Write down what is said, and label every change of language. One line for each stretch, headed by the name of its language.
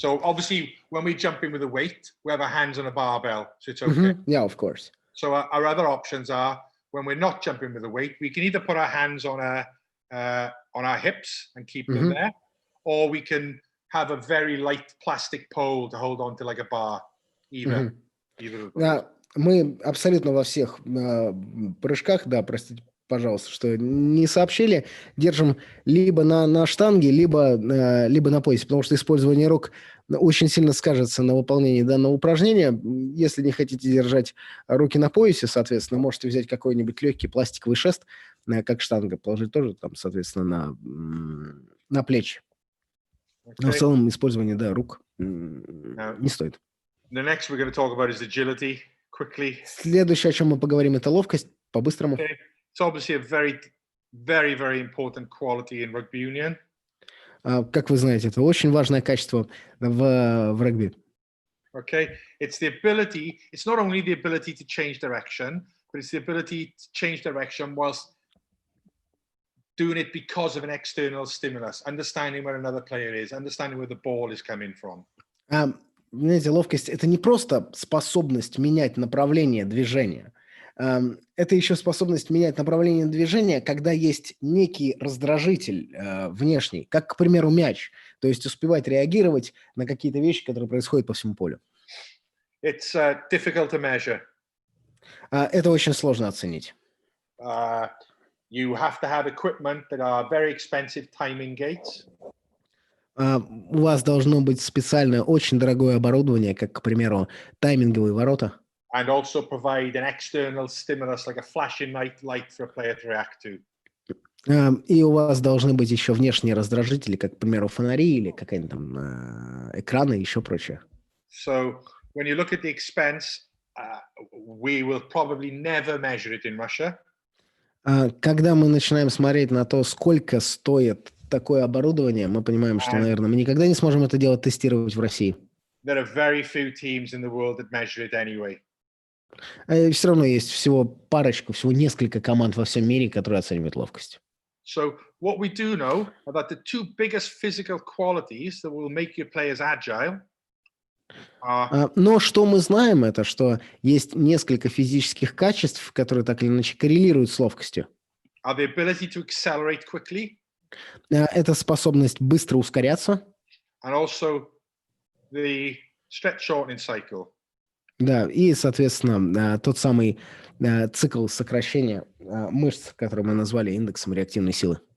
English: So obviously, when we jump in with a weight, we have our hands on a barbell, so it's okay. Yeah, of course. So our other options are, when we're not jumping with a weight, we can either put our hands on our hips and keep them there, or we can have a very light plastic pole to hold on to like a bar. Either of those.
Russian: Мы абсолютно во всех прыжках, да, простите, пожалуйста, что не сообщили, держим либо на штанге, либо на поясе, потому что использование рук очень сильно скажется на выполнении данного упражнения. Если не хотите держать руки на поясе, соответственно, можете взять какой-нибудь легкий пластиковый шест, как штанга, положить тоже там, соответственно, на плечи. Но в целом использование, да, рук не стоит.
English: The next we're going to talk about is agility, quickly.
Russian: Следующее, о чем мы поговорим, это ловкость, по-быстрому.
English: Okay. It's obviously a very, very, very important quality in rugby union.
Russian: Как вы знаете, это очень важное качество в регби.
English: Okay, it's the ability. It's not only the ability to change direction, but it's the ability to change direction whilst doing it because of an external stimulus, understanding where another player is, understanding where the ball is coming from.
Russian: Знаете, ловкость – это не просто способность менять направление движения. Это еще способность менять направление движения, когда есть некий раздражитель внешний, как, к примеру, мяч. То есть успевать реагировать на какие-то вещи, которые происходят по всему полю.
English: It's difficult to measure.
Russian: Это очень сложно оценить.
English: You have to have equipment that are very expensive timing gates.
Russian: У вас должно быть специальное, очень дорогое оборудование, как, к примеру, тайминговые ворота.
English: And also provide an external stimulus like a flashing light for a player to react to.
Russian: И у вас должны быть еще внешние раздражители, как, к примеру, фонари или какие-нибудь там экраны и еще прочее.
English: So when you look at the expense, we will probably never measure it in Russia.
Russian: Когда мы начинаем смотреть на то, сколько стоит такое оборудование, мы понимаем, что, наверное, мы никогда не сможем это дело тестировать в России.
English: There are very few teams in the world that measure it anyway.
Russian: Все равно есть всего парочку, всего несколько команд во всем мире, которые оценивают ловкость.
English: So what we do know are that the two biggest physical qualities that will make your players agile are
Russian: Но что мы знаем, это что есть несколько физических качеств, которые так или иначе коррелируют с ловкостью.
English: the ability to accelerate quickly
Russian: Это способность быстро ускоряться.
English: and also the stretch shortening cycle.
Russian: Да, и, соответственно, тот самый цикл сокращения мышц, который мы назвали индексом реактивной силы.